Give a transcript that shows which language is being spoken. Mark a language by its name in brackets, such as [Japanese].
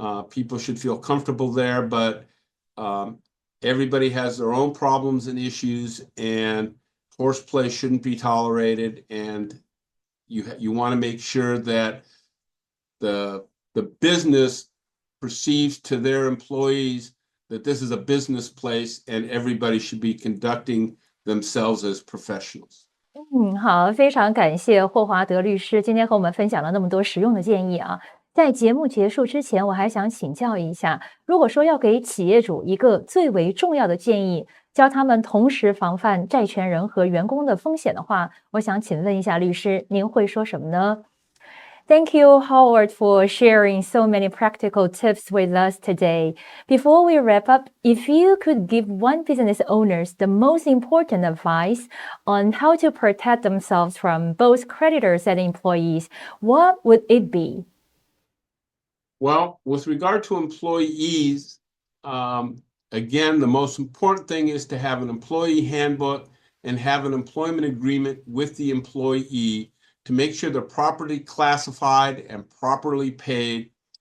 [English] People should feel comfortable there, but everybody has their own problems and issues, and horseplay shouldn't be tolerated. And you want to make sure that the business perceives to their employees that this is a business place and everybody should be conducting themselves as professionals. [Chinese] 好，非常感谢霍华德律师今天和我们分享了那么多实用的建议啊。在节目结束之前，我还想请教一下，如果说要给企业主一个最为重要的建议，教他们同时防范债权人和员工的风险的话，我想请问一下律师，您会说什么呢？ [English] Thank you, Howard, for sharing so many practical tips with us today. Before we wrap up, if you could give one business owners the most important advice on how to protect themselves from both creditors and employees, what would it be? Well, with regard to employees, again, the most important thing is to have an employee handbook and have an employment agreement with the employee to make sure they're properly classified and properly paid.